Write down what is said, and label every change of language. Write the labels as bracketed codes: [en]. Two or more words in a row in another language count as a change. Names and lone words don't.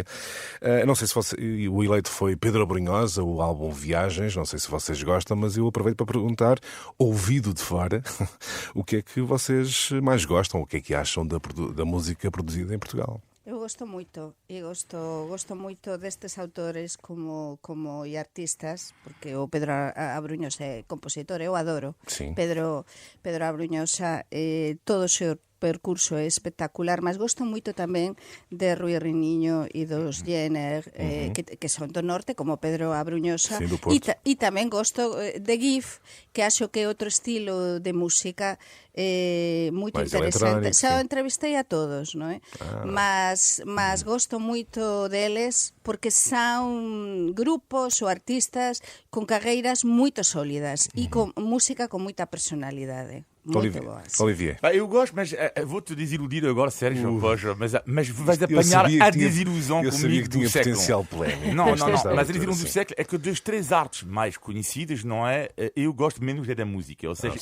[pt] Não sei se o eleito foi Pedro Abrunhosa, o álbum Viagens, não sei se vocês gostam, mas eu aproveito para perguntar, ouvido de fora, o que é que vocês mais gostam, o que é que acham da música produzida em Portugal. [gl] Eu gosto moito, e gosto moito destes autores como e artistas, porque o Pedro Abrunhosa é compositor, eu adoro. [pt] Sim. [gl] Pedro Abrunhosa, todo o seu percurso é espectacular, mas gosto moito tamén de Rui Reniño e dos Jenner, que son do norte, como Pedro Abrunhosa. [pt] Sim, do Porto. [gl] E tamén gosto de GIF, que acho que é outro estilo de música moito [pt] Mais [gl] interesante. electrónico, Xa o [pt] sim. [gl] entrevistei a todos, non é? Mas gosto moito deles porque son grupos ou artistas con carreiras moito sólidas e con música con moita personalidade. [pt] Muito boas. Olivier. Eu gosto, mas vou-te desiludir agora, Sérgio, mas vais Eu apanhar sabia a que tinha- desilusão eu comigo sabia que tinha do século. potencial polémico. Não, Esta mas a altura, desilusão do sim. século é que das três artes mais conhecidas, não é? Eu gosto menos da música. Ou seja,